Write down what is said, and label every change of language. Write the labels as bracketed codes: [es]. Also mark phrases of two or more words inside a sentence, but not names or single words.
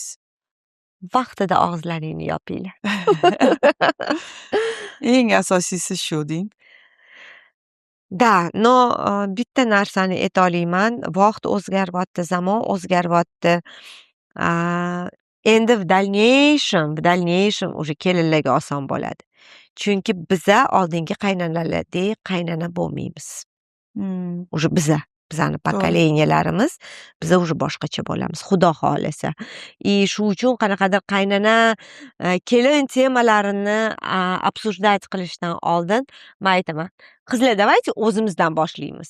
[uz] Vaqtida og'izlaringni yopinglar. Eng asosiysi shu deng. Bitta narsani aytolmayman. Vaqt o'zgaryapti, zamon o'zgaryapti. Endi [ru] в дальнейшем уже [uz] kelinlarga oson bo'ladi. Chunki biza oldingi qaynonalardek qaynona bo'lmaymiz. Уже bizani pokolenyalarimiz, biza уже boshqacha bo'lamiz, xudo xolasa. Shu uchun qanaqadir qaynona kelin temalarini обсуждать qilishdan oldin men aytaman, qizlar, давайте o'zimizdan boshlaymiz.